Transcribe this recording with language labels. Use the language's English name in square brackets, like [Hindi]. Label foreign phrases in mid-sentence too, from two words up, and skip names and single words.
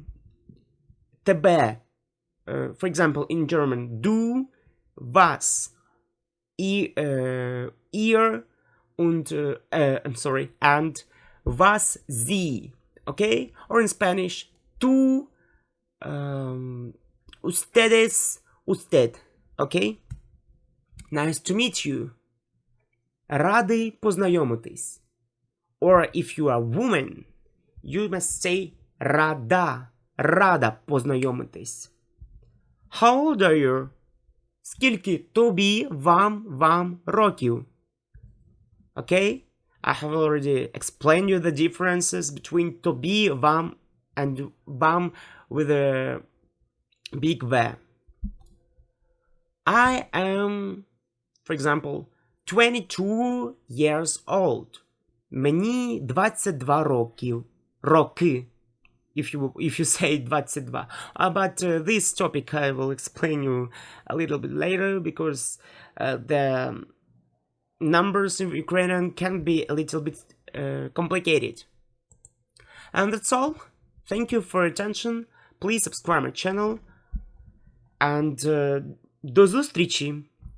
[English] Тебе, for example, in German, [German] du, was, ihr und [English] I'm sorry, and was, sie. Okay, or in Spanish, [Spanish] tú, ustedes, usted. [English] Okay? Nice to meet you. [Ukrainian] Радий познайомитись. [English] Or if you are a woman, you must say [Ukrainian] рада, рада познайомитись. [English] How old are you? [Ukrainian] Скільки тобі, вам років? [English] Okay? I have already explained you the differences between [Ukrainian] тобі, вам, [English] and вам with a big V. I am, for example, 22 years old. [Ukrainian] Мені 22 роки. [English] If you say 22. But this topic I will explain you a little bit later, because the numbers in Ukrainian can be a little bit complicated. And that's all. Thank you for your attention. Please subscribe my channel. And [Ukrainian] до зустрічі!